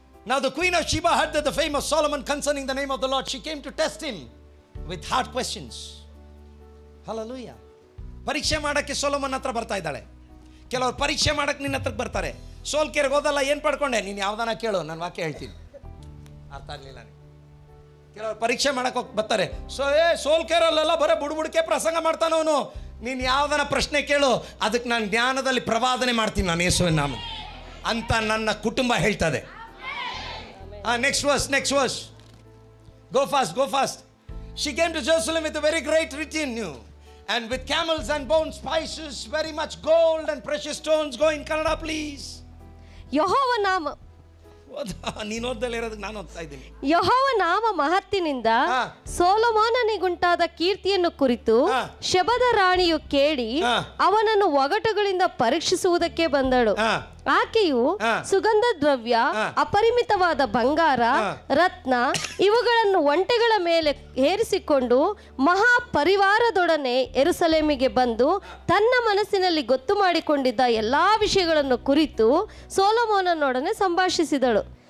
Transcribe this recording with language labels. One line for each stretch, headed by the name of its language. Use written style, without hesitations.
English: Now the queen of Sheba heard that the fame of Solomon concerning the name of the Lord. She came to test him with hard questions. Hallelujah.
Kannada: ಪರೀಕ್ಷೆ ಮಾಡಕ್ಕೆ Solomon ಹತ್ರ ಬರ್ತಾ ಇದ್ದಾಳೆ. ಕೆಲವರು ಪರೀಕ್ಷೆ ಮಾಡಕ್ಕೆ ನಿನ್ನ ಹತ್ರಕ್ಕೆ ಬರ್ತಾರೆ. ಸೋಲ್ಕೆರೆಗೆ ಹೋದಲ್ಲ, ಏನು ಪಡ್ಕೊಂಡೆ? ನೀನು ಯಾವ್ದಾನ ಕೇಳು, ನಾನು ವಾಕ್ಯ ಹೇಳ್ತೀನಿ. ಅರ್ಥ ಆಗಲಿಲ್ಲ. ಕೆಲವರು ಪರೀಕ್ಷೆ ಮಾಡಕ್ಕೆ ಹೋಗಿ ಬರ್ತಾರೆ. ಸೋಲ್ಕೆರಲ್ಲೆಲ್ಲ ಬರೀ ಬುಡ್ಬುಡ್ಕೆ ಪ್ರಸಂಗ ಮಾಡ್ತಾನವನು. ನೀನು ಯಾವ್ದಾನ ಪ್ರಶ್ನೆ ಕೇಳು, ಅದಕ್ಕೆ ನಾನು ಜ್ಞಾನದಲ್ಲಿ ಪ್ರವಾದನೆ ಮಾಡ್ತೀನಿ ನಾನು ಯೇಸುವಿನ ನಾಮ ಅಂತ ನನ್ನ ಕುಟುಂಬ ಹೇಳ್ತದೆ.
English: Next verse. Go fast. She came to Jerusalem with a very great retinue, and with camels and bone spices, very much gold and precious stones. Go in Kannada, please.
Kannada: ಯೆಹೋವ ನಾಮ. ನೀನು ಓದ್ದಲ್ಲೇ ಇರೋದಕ್ಕೆ ನಾನು ಓದ್ತಾ ಇದ್ದೀನಿ. ಯೆಹೋವ ನಾಮ ಮಹತ್ತಿನಿಂದ ಸೊಲೊಮೋನನಿಗುಂಟಾದ ಕೀರ್ತಿಯನ್ನು ಕುರಿತು ಶೆಬದ ರಾಣಿಯು ಕೇಳಿ ಅವನನ್ನು ಒಗಟುಗಳಿಂದ ಪರೀಕ್ಷಿಸುವುದಕ್ಕೆ ಬಂದಳು. ಆಕೆಯು ಸುಗಂಧ ದ್ರವ್ಯ, ಅಪರಿಮಿತವಾದ ಬಂಗಾರ, ರತ್ನ ಇವುಗಳನ್ನು ಒಂಟೆಗಳ ಮೇಲೆ ಏರಿಸಿಕೊಂಡು ಮಹಾಪರಿವಾರದೊಡನೆ ಯೆರೂಸಲೇಮಿಗೆ ಬಂದು ತನ್ನ ಮನಸ್ಸಿನಲ್ಲಿ ಗೊತ್ತು ಮಾಡಿಕೊಂಡಿದ್ದ ಎಲ್ಲಾ ವಿಷಯಗಳನ್ನು ಕುರಿತು ಸೊಲೊಮೋನನೊಡನೆ ಸಂಭಾಷಿಸಿದಳು.